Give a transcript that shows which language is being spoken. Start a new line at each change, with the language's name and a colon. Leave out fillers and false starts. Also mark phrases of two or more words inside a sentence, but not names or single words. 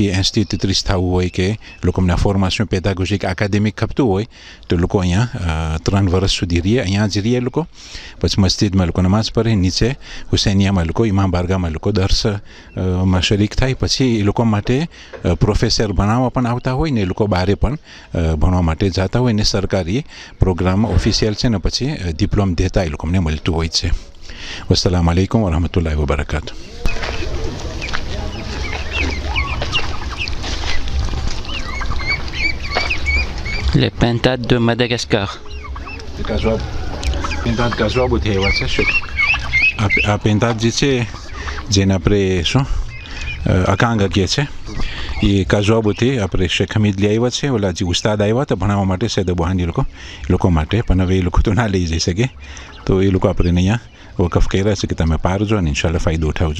Gujarati: 80-33 થવું હોય કે લોકો અમને
French: formation pédagogique académique
Gujarati: ખપતું હોય તો લોકો અહીંયા 3 વર્ષ સુધી રહીએ અહીંયા જ રહીએ લોકો પછી મસ્જિદમાં લોકો નમાઝ પઢે નીચે હુસૈનિયામાં લોકો ઇમામ બારગાહમાં લોકો દર્સમાં શરીક થાય પછી એ લોકો માટે પ્રોફેસર ભણાવવા પણ આવતા હોય ને એ લોકો બહારે પણ ભણવા માટે જતા હોય ને સરકારી પ્રોગ્રામ ઓફિશિયલ છે ને પછી ડિપ્લોમ દેતા એ લોકો અમને મળતું હોય છે.
Arabic: والسلام عليكم ورحمة الله وبركاته.
French: Les pintades de Madagascar.
Gujarati: પિંતાદ કાજવા બધી એવા છે શું આ પિંતાદ જે છે જેને આપણે શું અકાંગા કહે છે એ કાજવા બધી આપણે શેખ હમીદ લઈ આવ્યા છે. ઓલા જે ઉસ્તાદ આવ્યા હતા ભણાવવા માટે સૈયદ બુહાની લોકો માટે પણ હવે એ લોકો તો ના લઈ જઈ શકે તો એ લોકો આપણે અહીંયા વકફ કર્યા છે કે તમે પારજો અને ઇન્શાલ્લાહ ફાયદો ઉઠાવજો.